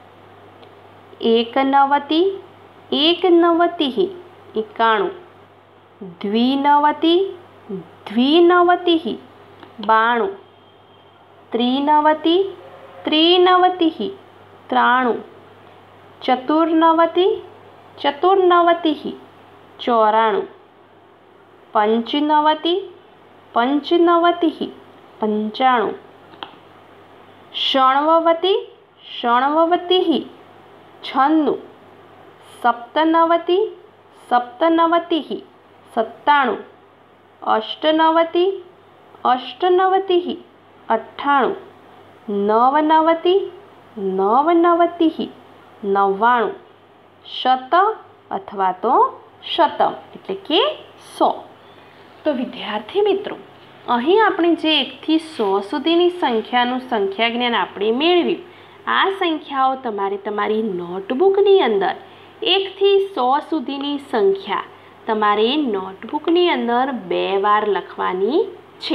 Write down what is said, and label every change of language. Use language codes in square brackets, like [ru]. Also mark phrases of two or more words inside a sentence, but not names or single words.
[sa] એકનવતિ એકનવતિ 91, દ્વિનવતિ દ્વિનવતિ 92, ત્રિનવતિ ત્રિનવતિ 93, ચતુર્નવતિ ચતુર્નવતિ 94, પંચનવતિ પંચનવતિ 95, ષણ્વવતિ ષણ્વવતિ 96, સપ્તનવતિ સપ્તનવતિ 97, અષ્ટનવતિ અષ્ટનવતિ 98 नवनवति नवनवतिः 99 शत [gu] અથવા તો [sa] शतम [gu] એટલે કે [sa] 100। [gu] તો વિદ્યાર્થી મિત્રો, અહીં આપણે જે 1 થી 100 સુધીની સંખ્યાનું સંખ્યા જ્ઞાન આપણે મેળવ્યું, આ સંખ્યાઓ તમારે તમારી નોટબુકની અંદર 1 થી 100 સુધીની સંખ્યા તમારે નોટબુકની અંદર 2 વાર લખવાની છે।